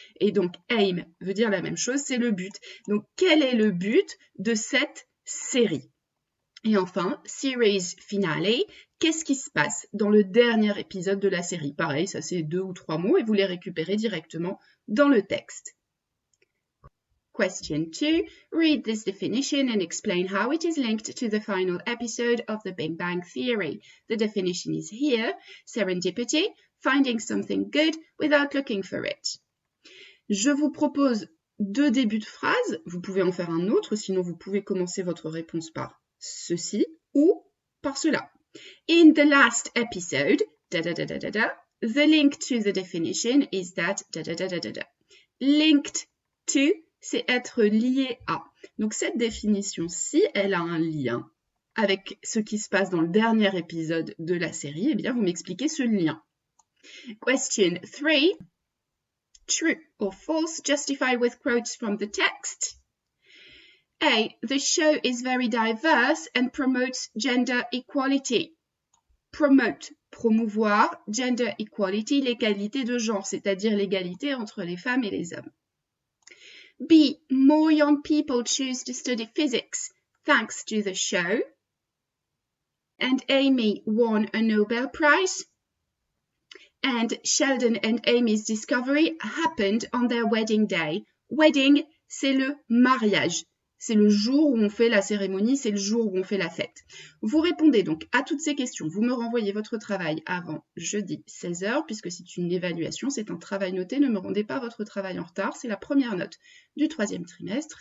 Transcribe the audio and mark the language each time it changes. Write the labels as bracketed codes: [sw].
[fr] Et donc aim veut dire la même chose, c'est le but. Donc quel est le but de cette série? Et enfin, series finale, qu'est-ce qui se passe dans le dernier épisode de la série? Pareil, ça c'est 2 ou 3 mots et vous les récupérez directement dans le texte. Question 2. [en] Read this definition and explain how it is linked to the final episode of the Big Bang Theory. The definition is here. Serendipity, finding something good without looking for it. [fr] Je vous propose 2 débuts de phrase. Vous pouvez en faire un autre, sinon vous pouvez commencer votre réponse par ceci ou par cela. [en] In the last episode, the link to the definition is that, linked to, [fr] c'est être lié à. Donc cette définition-ci, elle a un lien avec ce qui se passe dans le dernier épisode de la série. Eh bien, vous m'expliquez ce lien. [en] Question 3. True or false, justify with quotes from the text. A. The show is very diverse and promotes gender equality. [fr] Promote, promouvoir, gender equality, l'égalité de genre, c'est-à-dire l'égalité entre les femmes et les hommes. [en] B. More young people choose to study physics thanks to the show. And Amy won a Nobel Prize. And Sheldon and Amy's discovery happened on their wedding day. [fr] Wedding, c'est le mariage. C'est le jour où on fait la cérémonie, c'est le jour où on fait la fête. Vous répondez donc à toutes ces questions. Vous me renvoyez votre travail avant jeudi 16h, puisque c'est une évaluation, c'est un travail noté. Ne me rendez pas votre travail en retard. C'est la première note du 3e trimestre.